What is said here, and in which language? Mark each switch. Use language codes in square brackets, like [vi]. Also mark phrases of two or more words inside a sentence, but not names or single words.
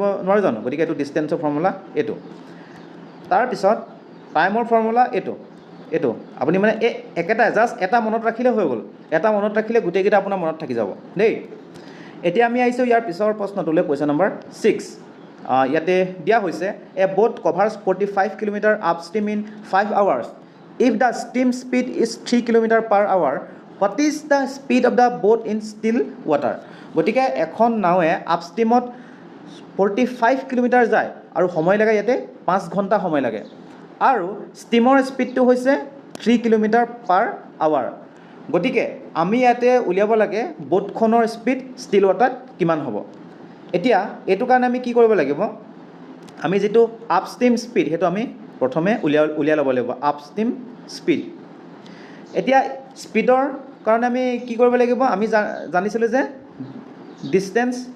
[as] নোৱাৰোঁ জানো গতিকে এইটো [en] distance formula [as] এইটো তাৰপিছত [en] time formula [as] এইটো আপুনি মানে এই একেটা জাষ্ট এটা মনত ৰাখিলে হৈ গ'ল এটা মনত ৰাখিলে গোটেইকেইটা আপোনাৰ মনত থাকি যাব দেই এতিয়া আমি আহিছোঁ ইয়াৰ পিছৰ প্ৰশ্নটোলৈ [en] question number 6 [as] ইয়াতে দিয়া হৈছে [en] a boat covers 45 kilometre up stream in 5 hours if the steam speed is 3 kilometre per hour what is the speed of the boat in still water [as] গতিকে এখন নাৱে [en] up stream [as] 45 কিলোমিটাৰ যায় আৰু সময় লাগে ইয়াতে 5 ঘণ্টা সময় লাগে আৰু [en] steam speed [as] হৈছে 3 [en] kilometre per hour [as] গতিকে আমি ইয়াতে উলিয়াব লাগে [en] boat speed still water [as] কিমান হ'ব এতিয়া এইটো কাৰণে আমি কি কৰিব লাগিব আমি যেটো [en] up stream speed [as] হেতু আমি প্ৰথমে উলিয়াই ল'ব লাগিব [en] up stream speed [as] এতিয়া স্পীডৰ কাৰণে আমি কি কৰিব লাগিব আমি জানিছিলোঁ যে ডিষ্টেন্স